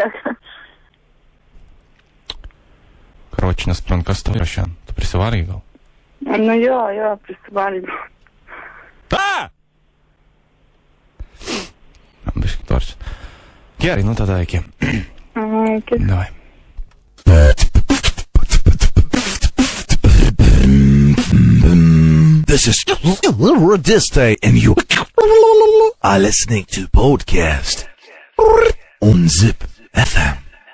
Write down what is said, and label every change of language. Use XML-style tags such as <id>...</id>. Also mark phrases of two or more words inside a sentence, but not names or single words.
<lt>Karoči, nesprant, kas tau yra šiandien? Tu prisivalgai gal? Jo, prisivalgiau. Biškai torčia. Gerai, tada iki. Iki. Davai.</lt> <en>This is Radistai, and you are listening to podcast on Zip FM.</en>